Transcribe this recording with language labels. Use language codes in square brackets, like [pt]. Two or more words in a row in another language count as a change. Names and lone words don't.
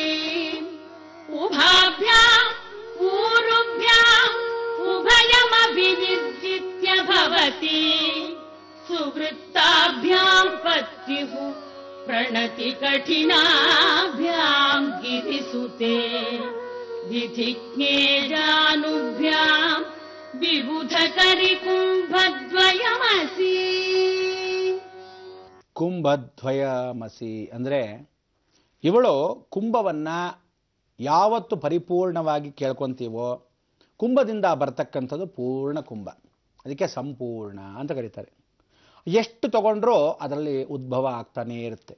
[sa] उभाभ्याम् ऊरुभ्याम् उभयमभिनिर्जित्य भवति सुवृत्ताभ्याम् पत्युः प्रणति कठिनाभ्याम् गिरिसुते विधिज्ञे जानुभ्याम् विबुधकरिकुम्भद्वयमसि [kn] ಕುಂಭದ್ವಯಮಸಿ ಅಂದರೆ ಇವಳು ಕುಂಭವನ್ನ ಯಾವತ್ತು ಪರಿಪೂರ್ಣವಾಗಿ ಕೇಳ್ಕೊಂತೀವೋ ಕುಂಭದಿಂದ ಬರ್ತಕ್ಕಂಥದ್ದು ಪೂರ್ಣ ಕುಂಭ, ಅದಕ್ಕೆ ಸಂಪೂರ್ಣ ಅಂತ ಕರೀತಾರೆ. ಎಷ್ಟು ತಗೊಂಡ್ರೂ ಅದರಲ್ಲಿ ಉದ್ಭವ ಆಗ್ತಾನೇ ಇರುತ್ತೆ.